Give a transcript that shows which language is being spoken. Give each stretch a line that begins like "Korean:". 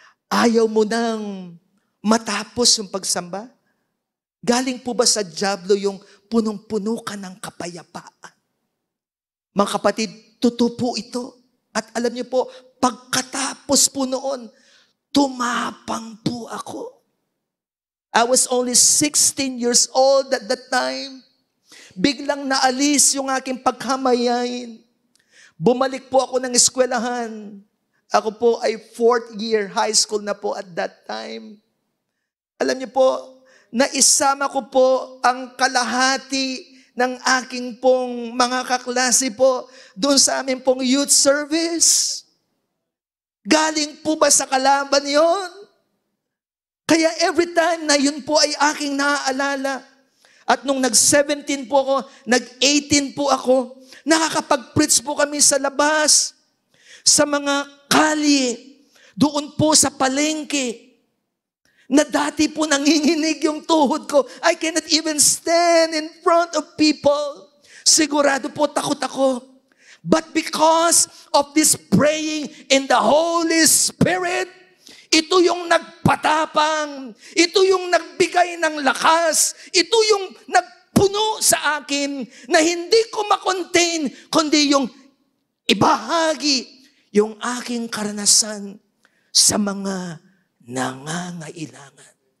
Filipino: Ayaw mo nang matapos yung pagsamba? Galing po ba sa dyablo yung punong-puno ka ng kapayapaan? Mga kapatid, totoo po ito. At alam niyo po, pagkatapos po noon, tumapang po ako.
English: I was only 16 years old at that time.
Filipino: Biglang naalis yung aking pagkamayain. Bumalik po ako ng eskwelahan. Ako po ay 4th year high school na po
English: at that time.
Filipino: Alam niyo po, naisama ko po ang kalahati ng aking pong mga kaklase po doon sa amin pong youth service. Galing po ba sa kalaban yon? Kaya every time na yun po ay aking naaalala. At nung nag-17 po ako, nag-18 po ako, nakakapag-preach po kami sa labas, sa mga kalye, doon po sa palengke, na dati po nanginginig yung tuhod ko.
English: I cannot even stand in front of people.
Filipino: Sigurado po takot ako.
English: But because of this praying in the Holy Spirit,
Filipino: ito yung nagpatapang, ito yung nagbigay ng lakas, ito yung nagpuno sa akin na hindi ko makontain, kundi yung ibahagi yung aking karanasan sa mga nangangailangan.